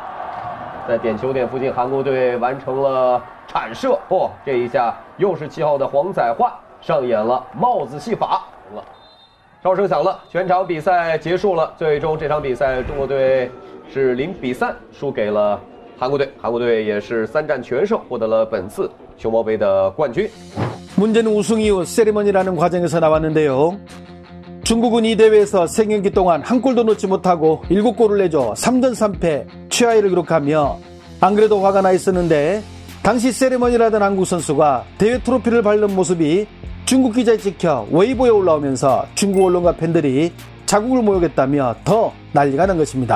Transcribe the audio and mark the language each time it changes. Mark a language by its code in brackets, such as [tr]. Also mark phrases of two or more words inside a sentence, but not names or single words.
[zh] 在点球点附近，韩国队完成了铲射，这一下又是7号的黄宰焕上演了帽子戏法。哨声响了，全场比赛结束了。最终这场比赛，中国队是0比3输给了韩国队。韩国队也是3战全胜，获得了本次熊猫杯的冠军。 [ko] 문제는 우승 이후 세리머니라는 과정에서 나왔는데요. 중국은 이 대회에서 3경기 동안 한 골도 넣지 못하고 7골을 내줘 3전 3패 최하위를 기록하며 안 그래도 화가 나 있었는데 당시 세리머니라던 한국 선수가 대회 트로피를 밟는 모습이 중국 기자에 찍혀 웨이보에 올라오면서 중국 언론과 팬들이 자국을 모욕했다며 더 난리가 난 것입니다.